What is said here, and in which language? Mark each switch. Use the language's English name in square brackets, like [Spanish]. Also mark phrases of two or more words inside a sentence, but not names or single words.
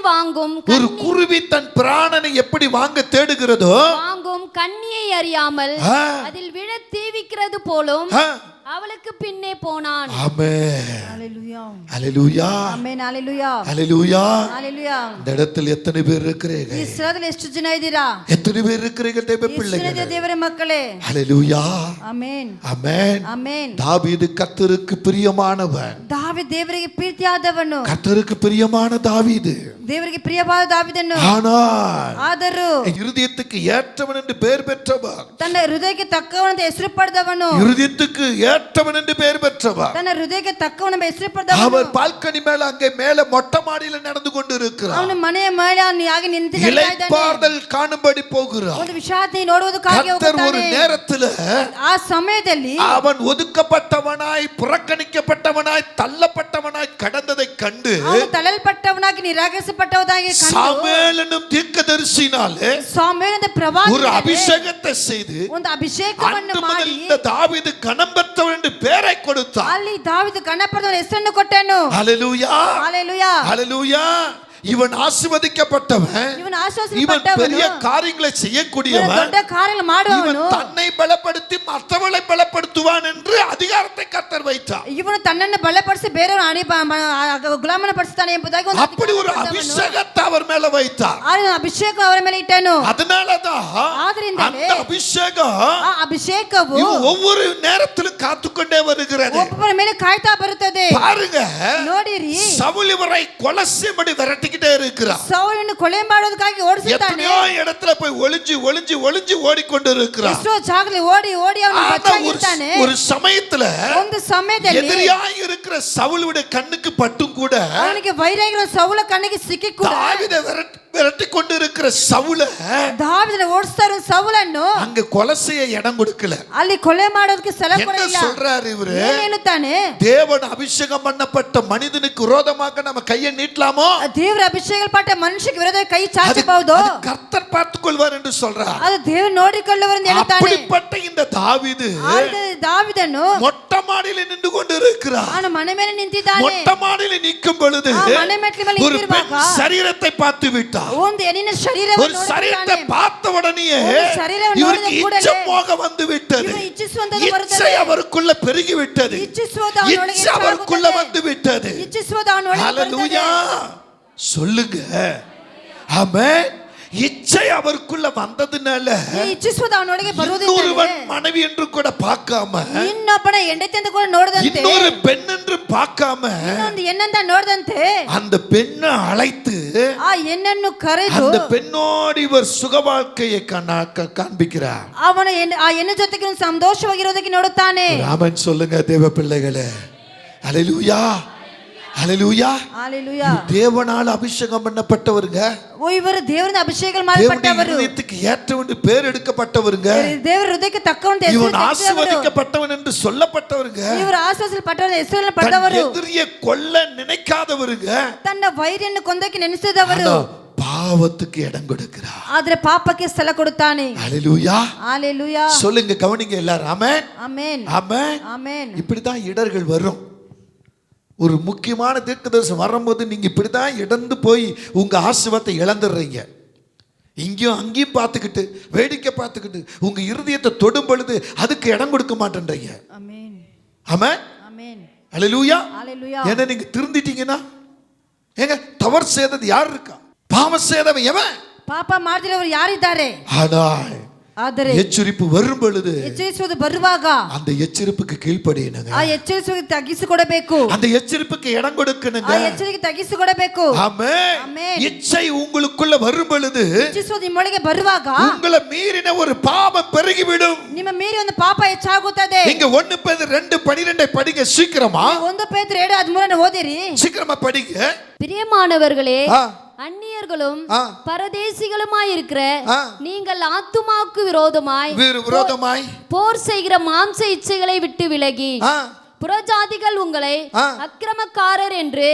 [Tamil] ஒரு குருவி தன் பிராணனை எப்படி வாங்க தேடுகிறதோ வாங்கும் கண்ணியை அறியாமல் ஆ. அதில் விழ தீவிக்கிறது போலும் ஆ. அவளுக்கு பின்னே போனான். ஆமென். ஹalleluya. ஹல்லேலூயா. [Kannada] ಆಮೆನ್. ஹalleluya. [Tamil] ஹல்லேலூயா. ஹalleluya. இந்த இடத்தில் எத்தனை பேர் இருக்கிறீங்க? [Kannada] ಈ ಸ್ಥಳದಲ್ಲಿ ಎಷ್ಟು ಜನ ಇದ್ದೀರಾ? [Tamil] எத்தனை பேர் இருக்கிறீங்க தேவ [Kannada] ಎಷ್ಟು ಜನ [Tamil] பிள்ளைகளே? [Kannada] ಇದ್ದೀರಾ ದೇವರ ಮಕ್ಕಳೇ? [Tamil] ஹல்லேலூயா. [Kannada] ಆಮೆನ್. [Tamil] ஆமென். [Kannada] ಆಮೆನ್. [Tamil] தாவீது கர்த்தருக்கு பிரியமானவன். [Kannada] ದಾವೀದ ದೇವರಿಗೆ ಪ್ರೀತಿಯಾದವನು. [Tamil] கர்த்தருக்கு பிரியமான தாவீது. [Kannada] ದೇವರಿಗೆ ಪ್ರಿಯವಾದ ದಾವೀದನು. [Tamil] ஆனால் [Kannada] ಆದರೂ [Tamil] இருதயத்துக்கு ஏற்றவன் என்று பெயர் பெற்றவன். [Kannada] ತನ್ನ ಹೃದಯಕ್ಕೆ ತಕ್ಕವನಂತ ಹೆಸರು ಪಡೆದವನು. [Tamil] இருதயத்துக்கு ஏற்றவன் என்று பெயர் பெற்றவன். [Kannada] ತನ್ನ ಹೃದಯಕ್ಕೆ ತಕ್ಕವನ ಹೆಸರು ಪಡೆದವನು. [Tamil] அவர் பால்கனி மேல அங்கே மேல மொட்டை மாடியில நடந்து கொண்டிருக்கிறார். [Kannada] ಅವನ ಮನೆಯ ಮೇಲೆ ಹಾಗೆ ನಿಂತು [Tamil] இளைப்பாறுதல் காணும்படி போகிறார். [Kannada] ಒಂದು ವಿಷಾದನೆ ನೋಡುವುದಕ್ಕಾಗಿ [Tamil] கர்த்தர் ஒரு [Kannada] ಹೋಗುತ್ತಾನೆ. [Tamil] நேரத்துல [Kannada] ಆ ಸಮಯದಲ್ಲಿ [Tamil] அவன் ஒதுக்கப்பட்டவனாய் புறக்கணிக்கப்பட்டவனாய் தள்ளப்பட்டவனாய் கடந்ததை கண்டு [Kannada] ಅವನು ತಳ್ಳಲ್ಪಟ್ಟವನಾಗಿ ನಿರಾಕರಿಸಲ್ಪಟ್ಟವನಾಗಿ ಕಂಡು [Tamil] சாமுவேல் என்னும் தீர்க்கதரிசியினாலே [Kannada] ಸಾಮುವೇಲನ ಪ್ರವಾದಿ [Tamil] ஒரு அபிஷேகத்தை செய்து [Kannada] ಒಂದು ಅಭಿಷೇಕವನ್ನು [Tamil] அன்று முதல் [Kannada] ಮಾಡಿ [Tamil] இந்த தாவீது கனம் பெற்றவன் என்று பெயரை கொடுத்தார். [Kannada] ಅಲ್ಲಿ ದಾವೀದ ಗಣಪತಿಯ ಹೆಸರನ್ನು ಕೊಟ್ಟನು. [Tamil] ஹல்லேலூயா. ஹalleluya. ஹல்லேலூயா. இவன் ஆசீர்வதிக்கப்பட்டவன், [Kannada] ಇವನು [Tamil] இவன் [Kannada] ಆಶ್ವಾಸಪಟ್ಟವನು, [Tamil] பெரிய காரியங்களை [Kannada] ಇವನು [Tamil] செய்யக்கூடியவன், [Kannada] ದೊಡ್ಡ ಕಾರ್ಯಗಳು [Tamil] இவன் [Kannada] ಮಾಡುವವನು, [Tamil] தன்னை பலப்படுத்தி மற்றவர்களை பலப்படுத்துவான் என்று அதிகாரத்தை கர்த்தர் வைத்தார். [Kannada] ಇವನು ತನ್ನನ್ನು ಬಲಪಡಿಸಿ ಬೇರೆಯವರು ಗುಲಾಮನ ಪಡಿಸ್ತಾನೆ ಎಂಬುದಾಗಿ ಒಂದು [Tamil] அப்படி ஒரு அபிஷேகத்தை அவர் மேல வைத்தார். [Kannada] ಅಭಿಷೇಕ ಅವರ ಮೇಲೆ ಇಟ್ಟನು. [Tamil] அதனாலதான் [Kannada] ಆದ್ರಿಂದಲೇ [Tamil] அந்த அபிஷேகம் [Kannada] ಆ ಅಭಿಷೇಕವು [Tamil] இவன் ஒவ்வொரு நேரத்திலும் காத்துக்கொண்டே வருகிறது. [Kannada] ಒಬ್ಬರ ಮೇಲೆ ಕಾಯ್ತಾ ಬರುತ್ತದೆ. [Tamil] பாருங்க, [Kannada] ನೋಡಿರಿ, [Tamil] சவுல் இவரை கொலை செய்யும்படி விரட்டிக்கிட்டே இருக்கிறார். [Kannada] ಸೌಲನ್ನು ಕೊಲೆ ಮಾಡೋದಕ್ಕಾಗಿ ಓಡಿಸುತ್ತಾನೆ. [Tamil] எத்தனையோ இடத்துல போய் ஒளிஞ்சு ஒளிஞ்சு ஒளிஞ்சு ஓடிக்கொண்டு இருக்கிறார். [Kannada] ಎಷ್ಟೋ ಜಾಗದಲ್ಲಿ ಓಡಿ ಓಡಿ ಅವನು ಬಚ್ಚಾಗಿರ್ತಾನೆ. [Tamil] ஒரு சமயத்துல [Kannada] ಒಂದು ಸಮಯದಲ್ಲಿ [Tamil] எதிரியாய் இருக்கிற சவுலுடைய கண்ணுக்கு பட்டும் கூட [Kannada] ಅವನಿಗೆ ವೈರಾಗಿರೋ ಸೌಲ ಕಣ್ಣಿಗೆ ಸಿಕ್ಕಿ ಕೂಡ [Tamil] தாவீதை விரட்டி கொண்டு இருக்கிற சவுல [Kannada] ದಾವೀದನ ಓಡಿಸ್ತಾ ಇರೋ ಸೌಲನ್ನು [Tamil] அங்க கொலை செய்ய இடம் கொடுக்கல. [Kannada] ಅಲ್ಲಿ ಕೊಲೆ ಮಾಡೋದಕ್ಕೆ ಸ್ಥಳ [Tamil] என்ன [Kannada] ಕೊಡಲಿಲ್ಲ. [Tamil] சொல்றாரு இவரு? [Kannada] ಏನ್ ಹೇಳುತ್ತಾನೆ? [Tamil] தேவன் அபிஷேகம் பண்ணப்பட்ட மனிதனுக்கு விரோதமாக நம்ம கையை நீட்டலாமோ? [Kannada] ದೇವರ ಅಭಿಷೇಕಲ್ಪಟ್ಟ ಮನುಷ್ಯಕ್ಕೆ ವಿರೋಧ ಕೈ ಚಾಚಬಹುದು. [Tamil] அது கர்த்தர் பார்த்துக் கொள்வார் என்று சொல்றார். [Kannada] ಅದು ದೇವರು ನೋಡಿಕೊಳ್ಳುವರು ಎಂದು ಹೇಳುತ್ತಾನೆ. [Tamil] அப்படிப்பட்ட இந்த தாவீது [Kannada] ದಾವೀದನು [Tamil] மொட்டை மாடியில் நின்று கொண்டு இருக்கிறார். [Kannada] ಅವನು ಮನೆ ಮೇಲೆ ನಿಂತಿದ್ದಾನೆ. [Tamil] மொட்டை மாடியில் நிற்கும் பொழுது [Kannada] ಆ ಮನೆ ಮೆಟ್ಲ ಮೇಲೆ [Tamil] ஒரு பெண் [Kannada] ನಿಂತಿರುವಾಗ [Tamil] சரீரத்தை பார்த்து விட்டார். [Kannada] ಒಂದು ಹೆಣ್ಣಿನ ಶರೀರವನ್ನು [Tamil] ஒரு சரீரத்தை பார்த்த உடனேயே ஒரு சரீரವನ್ನು இவருக்கு [Kannada] ನೋಡಿದ ಕೂಡಲೇ [Tamil] இச்சமோக வந்து விட்டது. [Kannada] ಇವನು ಇಚ್ಛಿಸುವಂತದ್ದು [Tamil] இச்சை [Kannada] ಬರುತ್ತದೆ. [Tamil] அவருக்குள்ள பெருகி விட்டது. [Kannada] ಇಚ್ಛಿಸುವುದು ಅವನೊಳಗೆ [Tamil] இச்சை அவருக்குள்ள வந்து விட்டது. [Kannada] ಇಚ್ಛಿಸುವುದು ಅವನೊಳಗೆ [Tamil] ஹalleluya [Kannada] ಬರುತ್ತದೆ. [Tamil] சொல்லுங்க ஆமென். இச்சை அவருக்குள்ள வந்ததுனால [Kannada] ಈ ಇಚ್ಛಿಸುವುದು ಅವನೊಳಗೆ ಬರುವುದಿಲ್ಲ. [Tamil] இன்னொருவன் மனைவி என்று கூட பார்க்காம, [Kannada] ಇನ್ನೊಬ್ಬನ ಹೆಂಡತಿ ಅಂತ ಕೂಡ ನೋಡದಂತೆ, [Tamil] இன்னொரு பெண் என்று பார்க்காம [Kannada] ಇನ್ನೊಂದು ಹೆಣ್ಣಂತ ನೋಡದಂತೆ [Tamil] அந்த பெண்ணை அழைத்து [Kannada] ಆ ಹೆಣ್ಣನ್ನು ಕರೆದು [Tamil] அந்த பெண்ணோடு இவர் சுக வாழ்க்கையை காண்பிக்கிறார். [Kannada] ಅವನ ಆ ಹೆಣ್ಣು ಜೊತೆಗೆ ಒಂದು ಸಂತೋಷವಾಗಿರೋದಕ್ಕೆ ನೋಡುತ್ತಾನೆ. [Tamil] ராமன் சொல்லுங்க தேவ பிள்ளைகளே, ஹalleluya ஹalleluya. ஹalleluya. தேவனால் அபிஷேகம் பண்ணப்பட்டவருங்க, [Kannada] ಇವರು ದೇವರಿಂದ ಅಭಿಷೇಕ [Tamil] தேவனுடைய [Kannada] ಮಾಡಲ್ಪಟ್ಟವರು, [Tamil] இதயத்துக்கு ஏற்றவன் பேர் எடுக்கப்பட்டவருங்க, [Kannada] ದೇವರ ಹೃದಯಕ್ಕೆ ತಕ್ಕವಂತೆ [Tamil] இவன் ஆசீர்வதிக்கப்பட்டவன் என்று சொல்லப்பட்டவருங்க, [Kannada] ಇವರು ಆಶೀರ್ವದಿಸಲ್ಪಟ್ಟವರ ಹೆಸರನ್ನು ಪಡೆದವರು, [Tamil] எதிரியை கொல்ல நினைக்காதவருங்க, [Kannada] ತನ್ನ ವೈರಿಯನ್ನು ಕೊಂದಕ್ಕೆ ನೆನೆಸಿದವರು, [Tamil] பாவத்துக்கு இடம் கொடுக்கிறார். [Kannada] ಆದ್ರೆ ಪಾಪಕ್ಕೆ ಸ್ಥಳ ಕೊಡುತ್ತಾನೆ. [Tamil] ஹalleluya ஹalleluya. சொல்லுங்க, கவனிங்க எல்லாரும். ஆமென் ஆமென் ஆமென். ஆமென். இப்படிதான் இடர்கள் வரும். ஒரு முக்கியமான தீர்க்கதரிசனம் வரும்போது நீங்க இப்படிதான் இடந்து போய் உங்க ஆசீர்வாதத்தை இழந்துடுறீங்க. இங்கேயும் அங்கேயும் பார்த்துக்கிட்டு வேடிக்கை பார்த்துக்கிட்டு உங்க இருதயத்தை தொடும் பொழுது அதுக்கு இடம் கொடுக்க மாட்டேன்றீங்க. ஆமென் ஆமென் ஆமென். ஹalleluya. ஹalleluya. ஏன்னா நீங்க திருந்திட்டீங்கன்னா, ஏங்க தவறு செய்தது யார் இருக்கா? பாவம் செய்தவன் எவன்? [Kannada] ಪಾಪ ಮಾಡಿದವರು ಯಾರಿದ್ದಾರೆ? [Tamil] ஆனால் [Kannada] ಆದರೆ [Tamil] எச்சரிப்பு வரும் பொழுது [Kannada] ಎಚ್ಚರಿಸುವುದು ಬರುವಾಗ [Tamil] அந்த எச்சரிப்புக்கு கீழ்ப்படியணுங்க. [Kannada] ಆ ಎಚ್ಚರಿಸುವಿಗೆ ತಗ್ಗಿಸಿಕೊಡಬೇಕು. [Tamil] அந்த எச்சரிப்புக்கு இடம் கொடுக்கணுங்க. [Kannada] ಆ ಎಚ್ಚರಿಕೆ ತಗ್ಗಿಸಿಕೊಡಬೇಕು. [Tamil] ஆமென். ஆமென். இச்சை உங்களுக்குள்ள வரும் பொழுது [Kannada] ಇಚ್ಛಿಸುವುದು ನಿಮ್ಮೊಳಗೆ ಬರುವಾಗ [Tamil] உங்களை மீறின ஒரு பாவம் பெருகிவிடும். [Kannada] ನಿಮ್ಮ ಮೀರಿ ಒಂದು ಪಾಪ ಹೆಚ್ಚಾಗುತ್ತದೆ. [Tamil] நீங்க 1 பேதுரு 2:12 படிங்க சீக்கிரமா. [Kannada] 1 ಪೇತ್ರ 2:13 ಓದಿರಿ. [Tamil] சீக்கிரமா படிங்க. பிரியமானவர்களே, ஆ. அந்நியர்களும் ஆ. பரதேசிகளுமாய் இருக்கிற ஆ. நீங்கள் ஆத்துமாவுக்கு விரோதமாய் போர் செய்கிற மாம்ச இச்சைகளை விட்டு விலகி, புறஜாதிகள் உங்களை அக்கிரமக்காரர் என்று